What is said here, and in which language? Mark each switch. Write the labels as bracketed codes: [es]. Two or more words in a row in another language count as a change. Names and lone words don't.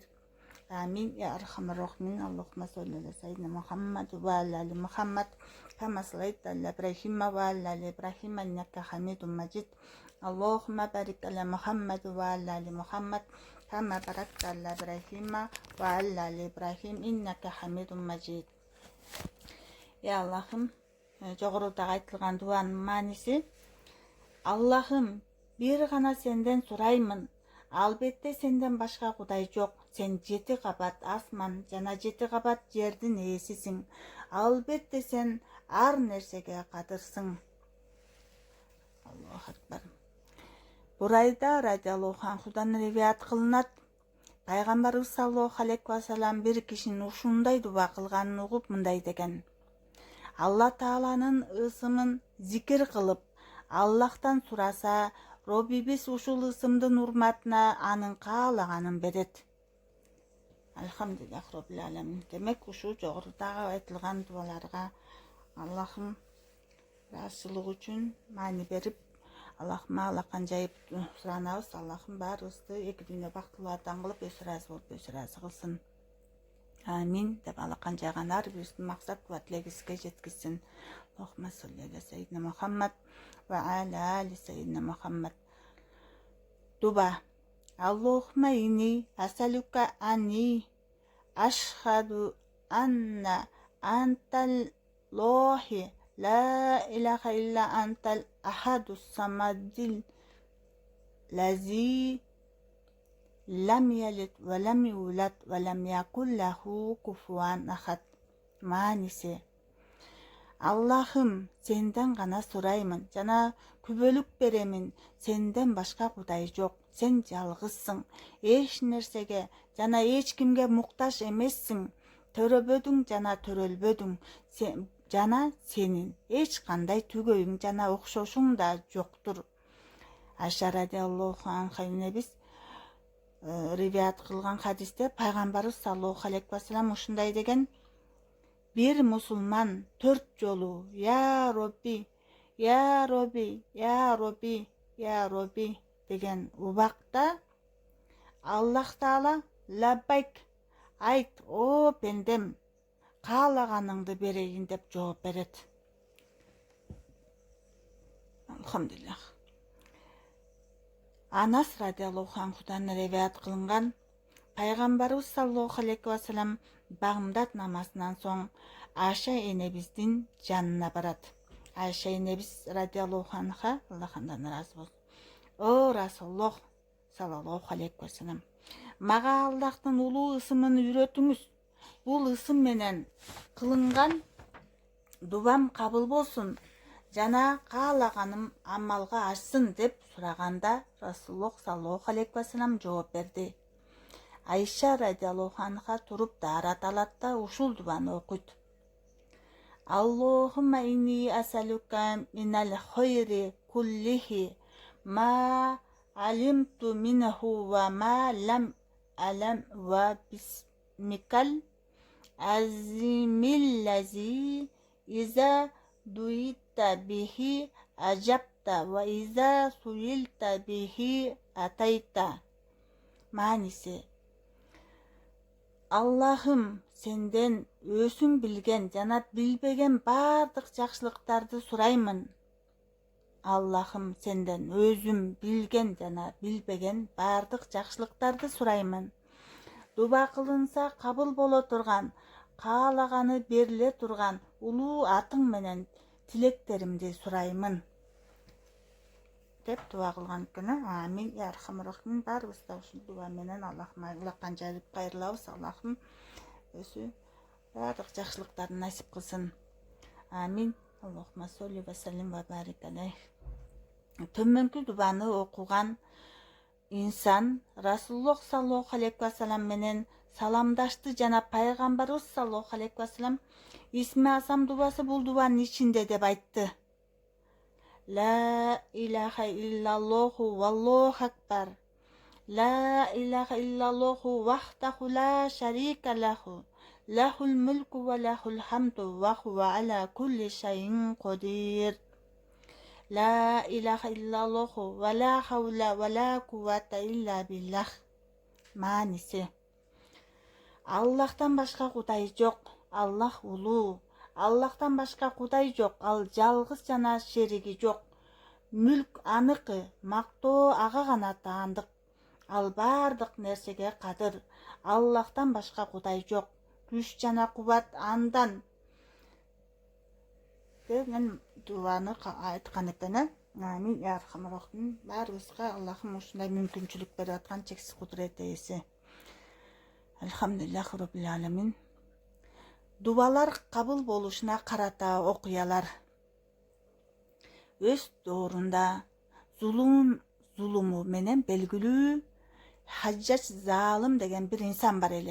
[ar] آمين. يا أرحم الراحمين. اللهم صل على سيدنا محمد وعلى آل محمد كما صليت على إبراهيم وعلى آل إبراهيم إنك حميد مجيد. اللهم بارك على محمد وعلى آل محمد كما باركت على إبراهيم وعلى آل إبراهيم إنك حميد مجيد. [ky] Ya Allah'ım, жогоруда айтылган дуанын мааниси: Аллахым, бир гана сенден сураймын. Албетте сенден башка кудай жок. Сен 7 кабат асман жана 7 кабат жердин ээсисиң. Албетте сен ар нерсеге кадырсың. [ar] الله أكبر. [ky] Бурайда радиаллаху анхудан риваят кылынат. Пайгамбарыбыз [ar] صلى الله عليه وسلم [ky] бир кишинин ушундай дуба кылганын угуп мындай деген: Алла Тааланын ысымын зикир кылып, Аллахтан сураса, Роббибиз ушул ысымдын урматына анын каалаганын берет. [ar] الحمد لله رب العالمين. [ky] Демек ушул жогорудагы айтылган дубаларга Аллахым ыраазычылык үчүн маани берип, Аллахым алакан жайып суранабыз. Аллахым баарыбызды эки дүйнө бактылуудан кылып, өзү ыраазы болуп, өзү ыраазы кылсын. Амин деп алакан жайган ар бирибиздин максат ва тилегибизге жеткизсин. [ar] اللهم صل على سيدنا محمد وعلى آل سيدنا محمد. [ky] Дуба. [ar] اللهم إني أسألك أني أشهد أنك أنت الله لا إله إلا أنت الأحد الصمد الذي لم يلد ولم يولد ولم يكن له كفوا أحد. [ky] Maanisi: Аллахым, сенден гана сураймын жана күбөлүк беремин. Сенден башка кудай жок. Сен жалгызсың. Эч нерсеге жана эч кимге муктаж эмессиң. Төрөбөдүң жана төрөлбөдүң. Жана сенин эч кандай түгөйүң жана окшошуң да жоктур. Айша радиаллаху анха энебиз риваят кылган хадисте пайгамбарыбыз [ar] صلى الله عليه وسلم [ky] ушундай деген: Bir musulman 4 жолу [ar] يا ربي، يا ربي، يا ربي، يا ربي [ky] деген убакта Аллах Таала лаббайк, айт, о пендем, каалаганыңды берейин деп жооп берет. [ar] Алхамдулиллах. [ky] Анас радиаллаху анхудан риваят кылынган: Пайгамбарыбыз [ar] صلى الله عليه وسلم [ky] Багымдат намазынан соң Айша энебиздин жанына барат. Айша энебиз радиаллаху анха, Аллах андан разы болсун: О Расулуллах [ar] صلى الله عليه وسلم, [ky] мага Аллахтын улуу ысымын үйрөтүңүз. Бул ысым менен кылынган дубам кабыл болсун жана каалаганым амалга ашсын деп сураганда Расулуллах [ar] صلى الله عليه وسلم [ky] жооп берди. Айша радиаллаху анха туруп даарат алат да ушул дубаны окуйт. [ar] اللهم إني أسألك من الخير كله ما علمت منه وما لم أعلم وباسمك العظيم الذي إذا دعيت به أجبت وإذا سئلت به أعطيت. [ky] Manisi: Allah'ım senden özün bilgen jana bilbegen bardык жакшылыктарды сураймын. Allah'ım senden özüm bilgen jana bilbegen bardык жакшылыктарды сураймын. Дуба кылынса кабыл боло турган, каалаганы бериле турган улуу атың менен тилектеримди сураймын деп дуа кылган экен. [ar] آمين يا أرحم الراحمين. [ky] Баарыбыз да ушул дуа менен Аллахым улаккан жарып кайрылабыз. Аллахым өзү бардык жакшылыктарды насип кылсын. [ar] Амин. اللهم صل وسلم وبارك عليه. [ky] Төмөнкү дубаны окуган инсан Расулуллах [ar] صلى الله عليه وسلم [ky] менен саламдашты жана пайгамбарыбыз [ar] صلى الله عليه وسلم [ky] исми азам дубасы бул дубанын ичинде деп айтты. [ar] لا إله إلا الله والله أكبر. لا إله إلا الله وحده لا شريك له. له الملك وله الحمد وهو على كل شيء قدير. لا إله إلا الله ولا حول ولا قوة إلا بالله. [ky] Manisi: Аллахтан башка кудай жок. Аллах улуу. Аллахтан башка кудай жок. Ал жалгыз жана шериги жок. Мүлк аныкы, мактоо ага гана таандык. Ал бардык нерсеге кадыр. Аллахтан башка кудай жок. Күч жана кубат андан. Мен дуаны айткан экен. [ar] آمين يا أرحم الراحمين. [ky] Баарыбызга Аллахым ушундай мүмкүнчүлүк берип аткан чексиз кудурет ээси. [ar] الحمد لله رب العالمين. [ky] Дубалар кабыл болушуна карата окуялар. Өз доорунда зулуму менен белгилүү Хаджач Залым деген бир инсан бар эле.